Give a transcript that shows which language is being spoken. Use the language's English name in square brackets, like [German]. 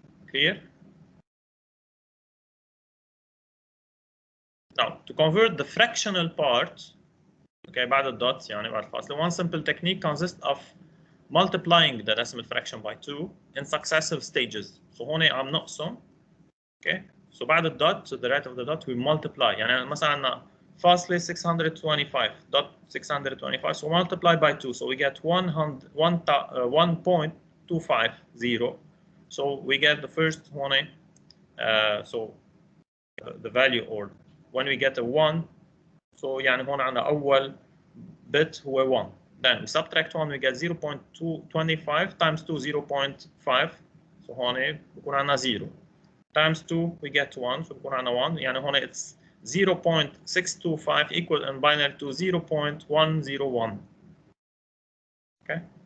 [English] Clear? Now, to convert the fractional part, okay, [Arabic] بعد الدوت يعني بعد الفاصلة, [English] one simple technique consists of multiplying the decimal fraction by 2 in successive stages. [Arabic] So هون عم نقسم, okay? [English] So [Arabic] بعد الدوت, [English] to the right of the dot, we multiply. [Arabic] يعني مثلا عندنا فاصلة [English] 625, dot 625, so multiply by 2, so we get 1.250. So we get the first هون, so the value, or when we get a 1, so [Arabic] يعني هون عندنا أول [English] bit هو 1. Then we subtract 1, we get 0.225 times 2, 0.5. [Arabic] So هون بكون عندنا 0. [English] Times 2, we get 1, so [Arabic] بكون عندنا [English] 1. [Arabic] يعني هون [English] it's 0.625 equal in binary to 0.101. Okay.